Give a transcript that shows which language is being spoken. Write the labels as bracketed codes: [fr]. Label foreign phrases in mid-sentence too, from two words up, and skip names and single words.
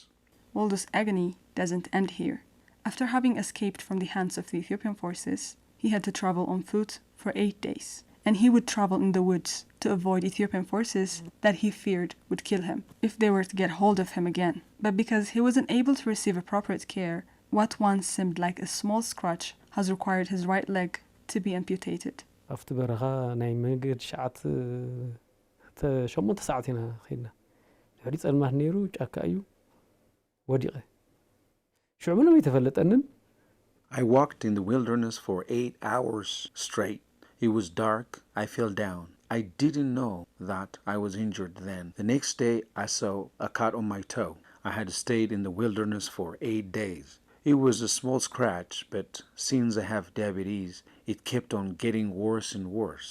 [en] Waldu's agony doesn't end here. After having escaped from the hands of the Ethiopian forces, he had to travel on foot for 8 days. And he would travel in the woods to avoid Ethiopian forces that he feared would kill him if they were to get hold of him again. But because he wasn't able to receive appropriate care, what once seemed like a small scratch has required his right leg to be amputated. [ti] ኣብቲ በረኻ ናይ መንገድ ሸዓት 8 ሰዓት ኢና ኸይድና ድሕሪ ጸልማት ነይሩ ጫካ እዩ ወዲቐ ሽዑ ምንም ኣይተፈለጠንን [en] I walked in the wilderness for 8 hours straight. It was dark. I fell down. I didn't know that I was injured then. The next day, I saw a cut on my toe. I had stayed in the wilderness for 8 days. It was a small scratch, but since I have diabetes, it kept on getting worse and worse.